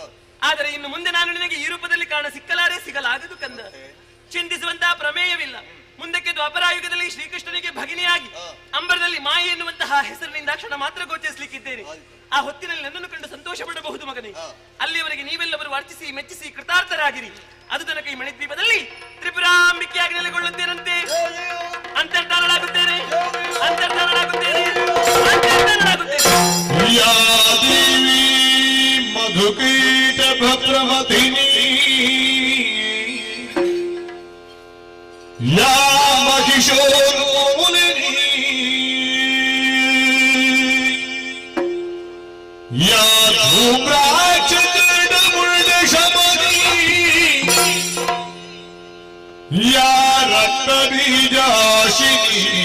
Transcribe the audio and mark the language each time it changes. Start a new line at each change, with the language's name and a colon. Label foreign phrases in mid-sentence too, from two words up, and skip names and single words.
Kannada: ಆದರೆ ಇನ್ನು ಮುಂದೆ ನಾನು ನಿನಗೆ ಈ ರೂಪದಲ್ಲಿ ಕಾಣ ಸಿಗಲಾಗದು ಕಂದ. ಚಿಂತಿಸುವಂತಹ ಪ್ರಮೇಯವಿಲ್ಲ. ಮುಂದಕ್ಕೆ ದ್ವಾಪರಾಯುಗದಲ್ಲಿ ಶ್ರೀಕೃಷ್ಣನಿಗೆ ಭಗಿನಿಯಾಗಿ ಅಂಬರದಲ್ಲಿ ಮಾಯೆ ಎನ್ನುವಂತಹ ಹೆಸರಿನಿಂದ ಕ್ಷಣ ಮಾತ್ರ ಗೋಚರಿಸಲಿಕ್ಕಿದ್ದೇನೆ. ಆ ಹೊತ್ತಿನಲ್ಲಿ ನನ್ನನ್ನು ಕಂಡು ಸಂತೋಷ ಪಡಬಹುದು ಮಗನೇ. ಅಲ್ಲಿಯವರೆಗೆ ನೀವೆಲ್ಲವರು ಅರ್ಚಿಸಿ ಮೆಚ್ಚಿಸಿ ಕೃತಾರ್ಥರಾಗಿರಿ. ಅದು ತನಕ ಈ ಮಣಿದ್ವೀಪದಲ್ಲಿ ತ್ರಿಪುರಾಂಬಿಕೆಯಾಗಿ ನೆಲೆಗೊಳ್ಳುತ್ತೇನಂತೆ. ಅಂತರ್ಧಾನಳಾಗುತ್ತೇನೆ.
Sanskrit: ಮಧುಕೀಟ ಭದ್ರಮತಿನಿ ಯಾ ಮಹಿಷೋರ್ಮುನಿನಿ ಯಾ ಧೂಮ್ರಾಕ್ಷಕರ್ಣಮುಳ್ಳ ಶಮನಿ ಯಾ ರಕ್ತಬೀಜಾಶಿನಿ